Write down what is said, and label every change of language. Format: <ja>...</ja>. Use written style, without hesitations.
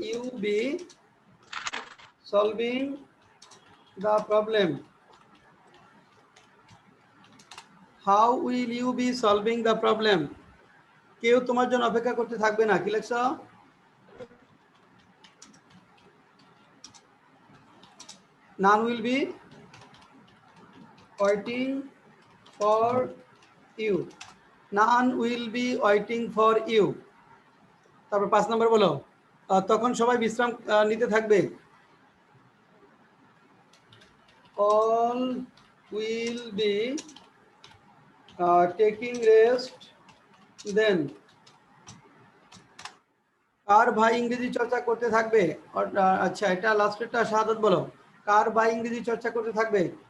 <en>you be solving the problem? How will you be solving the problem?</en> <bn>কেউ তোমার জন্য অপেক্ষা করতে থাকবে না, কি লেখছো?</bn> <en>None will be waiting for you. None will be waiting for you.</en> <bn>তারপর 5 নাম্বার বলো, তখন সবাই বিশ্রাম নিতে থাকবে।</bn> <en>All will be taking rest then.</en> <bn>কার ভাই ইংরেজি চর্চা করতে থাকবে? আচ্ছা, এটা লাস্টেরটা শাহাদাত বলো, কার ভাই ইংরেজি চর্চা করতে থাকবে?</bn>